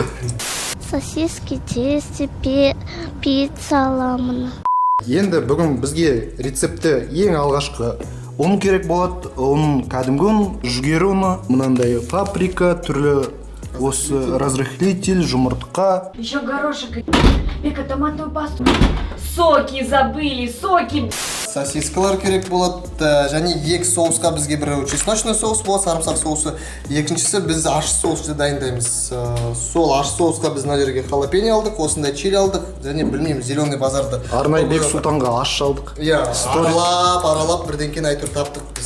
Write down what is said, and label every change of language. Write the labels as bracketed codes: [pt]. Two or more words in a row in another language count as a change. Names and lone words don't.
[kk] Сосиски, тесте, пицца аламын. Енді бүгін бізге рецепті ең алғашқы ұн керек болады. Ұн кәдімгі ұн, жүгері ұны, мынандай паприка, түрлі осы разрыхлитель, жұмыртқа. [ru] Еще горошек, Бека, томатную пасту. Соки забыли, соки. [kk] Сосискалар керек болады. Және екі соусқа бізге біреу [ru] чесночный соус [kk] болады, сарымсақ соусы. Екіншісі біз аш соусты дайындаймыз. Сол аш соусқа біз мына жерге халапеньо алдық, осындай чили алдық. Және білмеймін, зеленый базарды. Арнай Бек Сұлтанға аш алдық. Иә, аралап бірден кейін айтып таптық біз.